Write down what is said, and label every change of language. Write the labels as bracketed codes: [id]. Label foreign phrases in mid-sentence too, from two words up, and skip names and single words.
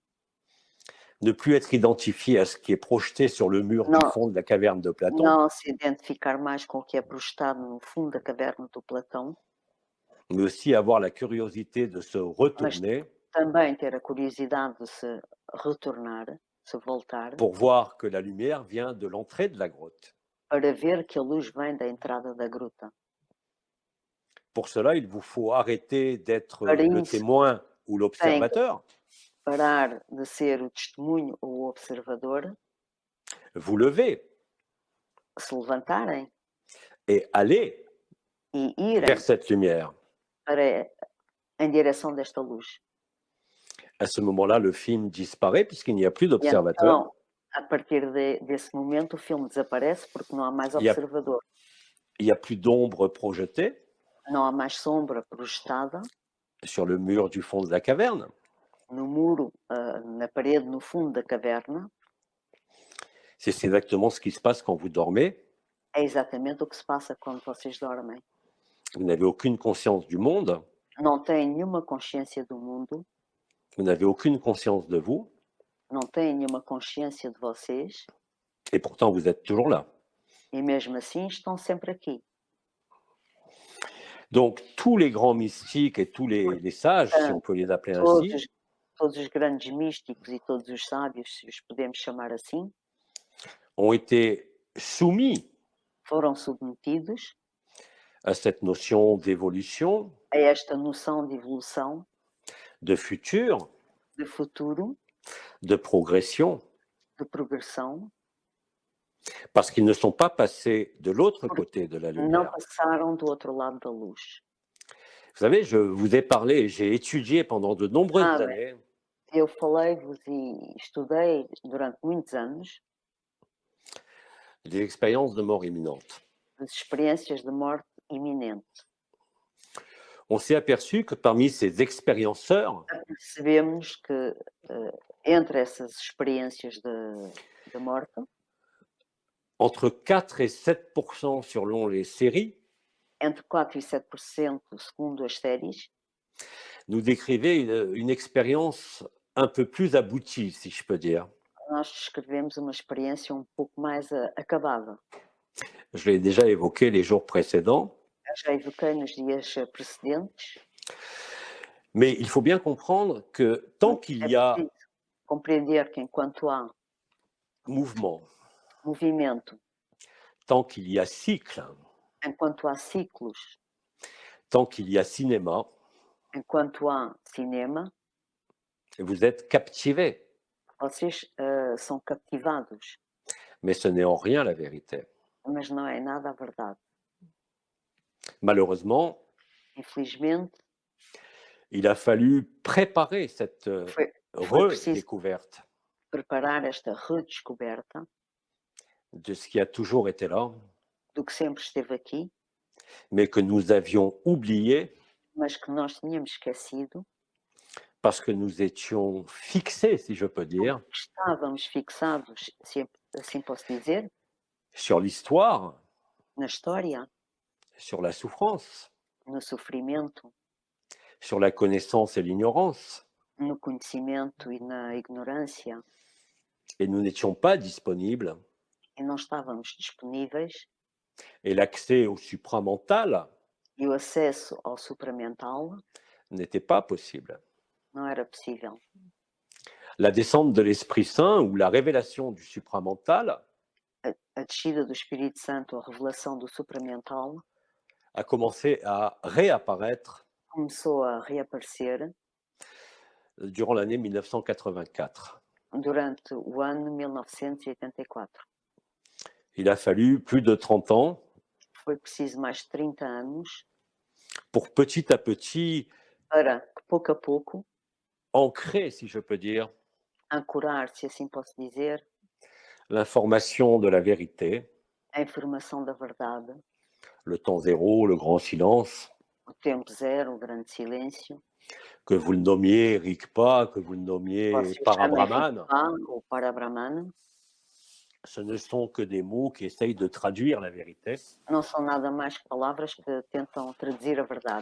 [fr] ne plus être identifié à ce qui est projeté sur le mur du Non. fond de la caverne de Platon, [pt] não se identificar mais com o que é projetado no fundo da caverna do Platão, [fr] mais aussi avoir la curiosité de se retourner [pt] também ter a curiosidade de se retornar, se voltar, [fr] pour voir que la lumière vient de l'entrée de la grotte. [pt] para ver que a luz vem da entrada da gruta. [fr] Pour cela, il vous faut arrêter d'être [pt] Para [fr] le [pt] isso, [fr] témoin ou l'observateur, [pt] parar de ser o testemunho ou o observador, [fr] vous lever [pt] se levantarem [fr] et aller [pt] e irem [fr] vers cette lumière. [pt] em direção desta luz. [fr] À ce moment-là, le film disparaît puisqu'il n'y a plus [pt] E [fr] d'observateur. [pt] então, a partir desse momento, o filme desaparece porque não há mais E a- observador. [fr] Il n'y a plus d'ombre projetée [pt] Não há mais sombra projetada [fr] sur le mur du fond de la caverne. [pt] no muro, na parede, no fundo da caverna. [fr] C'est exactement ce qui se passe quand vous dormez. [pt] É exatamente o que se passa quando vocês dormem. [fr] Vous n'avez aucune conscience du monde, [pt] Não têm nenhuma consciência do mundo, [fr] vous n'avez aucune conscience de vous, [pt] não têm nenhuma consciência de vocês, [fr] et pourtant vous êtes toujours là. [pt] e mesmo assim estão sempre aqui. [fr] Donc tous les grands mystiques et tous les sages, si on peut les appeler ainsi, [pt] Todos os grandes místicos e todos os sábios, se os podemos chamar assim, [fr] ont été soumis [pt] foram submetidos [fr] à cette notion d'évolution, [pt] a esta noção de evolução, [fr] de futur, [pt] de futuro, [fr] de progression, [pt] de progressão, [fr] parce qu'ils ne sont pas passés de l'autre côté de la [pt] não [fr] lumière. [pt] passaram do outro lado da luz. [fr] Vous savez, je vous ai parlé, j'ai étudié pendant de nombreuses Ah, années [pt] Eu falei-vos e estudei durante muitos anos [fr] des expériences de mort imminente. [pt] as experiências de morte iminente. [fr] On s'est aperçu que parmi ces expérienceurs, [pt] Percebemos que entre essas experiências de morte, [fr] entre 4 et 7% selon les séries, [pt] entre 4 e 7%, segundo as séries, [fr] nous décrivaient une expérience un peu plus aboutie, si je peux dire. [pt] nós descrevemos uma experiência um pouco mais acabada. [fr] Je l'ai déjà évoqué les jours précédents, [pt] Eu já evoquei nos dias precedentes. [fr] mais il faut bien comprendre que tant qu'il y a [pt] preciso compreender que enquanto há [fr] mouvement, [pt] movimento, [fr] tant qu'il y a cycle, [pt] enquanto há ciclos, [fr] tant qu'il y a cinéma, [pt] enquanto há cinema, [fr] vous êtes captivé. [pt] vocês são captivados, [fr] Mais ce n'est en rien la vérité. [pt] mas não é nada a verdade. [fr] Malheureusement, [pt] Infelizmente, [fr] il a fallu préparer cette [pt] foi preciso [fr] redécouverte [pt] preparar esta redescoberta [fr] de ce qui a toujours été là, [pt] do que sempre esteve aqui, [fr] mais que nous avions oublié [pt] mas que nós tínhamos esquecido, [fr] parce que nous étions fixés, si je peux dire, [pt] porque estávamos fixados, se assim posso dizer, [fr] sur l'histoire, [pt] na história, [fr] sur la souffrance, [pt] no sofrimento, [fr] sur la connaissance et l'ignorance, [pt] no conhecimento e na ignorância, [fr] et nous n'étions pas disponibles, [pt] e não estávamos disponíveis, [fr] et l'accès au supramental [pt] e o acesso ao supramental [fr] n'était pas possible. [pt] não era possível. [fr] La descente de l'Esprit Saint ou la révélation du supramental [pt] A descida do Espírito Santo, a revelação do supramental, [fr] a commencé à réapparaître [pt] começou a reaparecer [fr] durant l'année 1984. [pt] durante o ano 1984. [fr] Il a fallu plus de 30 ans [pt] Foi preciso mais de 30 anos [fr] pour petit à petit [pt] para que, pouco a pouco, [fr] ancrer, si je peux dire, [pt] ancorar, se assim posso dizer, [fr] l'information de la vérité, [pt] a informação da verdade, [fr] le temps zéro, le grand silence, [pt] o tempo zero, o grande silêncio, [fr] que vous le nommiez Rigpa, que vous le nommiez [pt] vocês chamem [fr] Parabrahman, [pt] Rigpa ou Parabrahmana, [fr] ce ne sont que des mots qui essayent de traduire la vérité. [pt] não são nada mais que palavras que tentam traduzir a verdade.